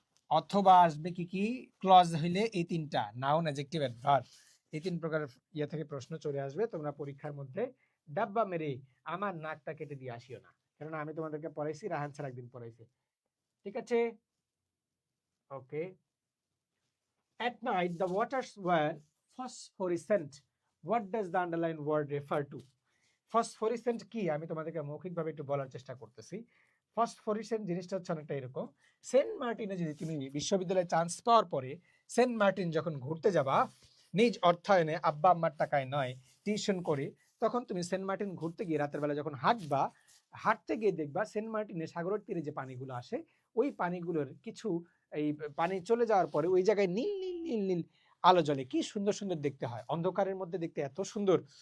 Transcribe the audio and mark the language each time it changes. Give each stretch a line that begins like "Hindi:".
Bangla: অথবা আসবে কি কি, ক্লজ হইলে এই 3টা, নাউন, অ্যাডজেক্টিভ, অ্যাডভার্ব, এই 3 প্রকার ইয়ে থেকে প্রশ্ন চলে আসবে। তোমরা পরীক্ষার মধ্যে ডাব্বা মেরে আমার নাকটা কেটে দিয়ে আসিও না, কারণ আমি তোমাদেরকে পড়াইছি, রাহান স্যার একদিন পড়াইছে। ঠিক আছে, ওকে।
English: At night the waters were phosphorescent. What does the underlined word refer to?
Bangla: ফসফোরিসেন্ট কি আমি তোমাদেরকে মৌখিকভাবে একটু বলার চেষ্টা করতেছি। ফসফোরিসেন্ট জিনিসটা হচ্ছে অনেকটা এরকম, সেন্ট মার্টিনে যদি তুমি বিশ্ববিদ্যালয়ে চান্স পাওয়ার পরে সেন্ট মার্টিন যখন ঘুরতে যাবা, নিজ অর্থায়নে, আব্বা আম্মার টাকায় নয়, টিউশন করে, তখন তুমি সেন্ট মার্টিন ঘুরতে গিয়ে রাতের বেলা যখন হাঁটবা, হাঁটতে গিয়ে দেখবা সেন্ট মার্টিনে সাগরের তীরে যে পানিগুলো আসে, ওই পানিগুলোর কিছু, এই পানি চলে যাওয়ার পরে ওই জায়গায় নীল নীল নীল নীল আলো জ্বলে, কি সুন্দর সুন্দর দেখতে হয়, অন্ধকারের মধ্যে দেখতে এত সুন্দর।